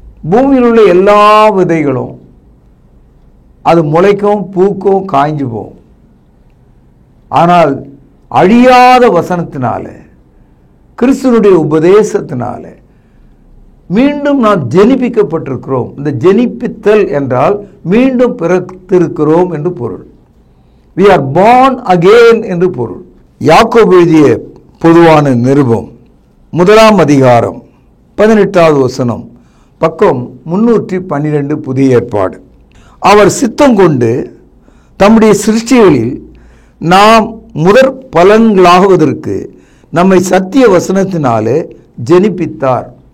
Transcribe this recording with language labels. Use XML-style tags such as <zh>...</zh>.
<ta>பூமியில் உள்ள எல்லா விதைகளும் அது முளைக்கும், பூக்கும், காய்ஞ்சு போகும். ஆனால் அழியாத வசனத்தினால, கிறிஸ்துவனுடைய உபதேசத்தினால மீண்டும் நாம் ஜெனிப்பிக்கப்பட்டிருக்கிறோம். இந்த ஜெனிப்பித்தல் என்றால் மீண்டும் பிறத்திருக்கிறோம் என்று பொருள்.</ta> <en>We are born again</en> <ta>என்று பொருள். யாக்கோபு எழுதிய பொதுவான நிருபம் 1ஆம் அதிகாரம் 18வது வசனம், பக்கம் 312 புதிய ஏற்பாடு. அவர் சித்தம் கொண்டு தம்முடைய சிருஷ்டிகளில் நாம் முதற் பலன்களாகுவதற்கு நம்மை சத்திய வசனத்தினாலே ஜெனிப்பித்தார்.</ta>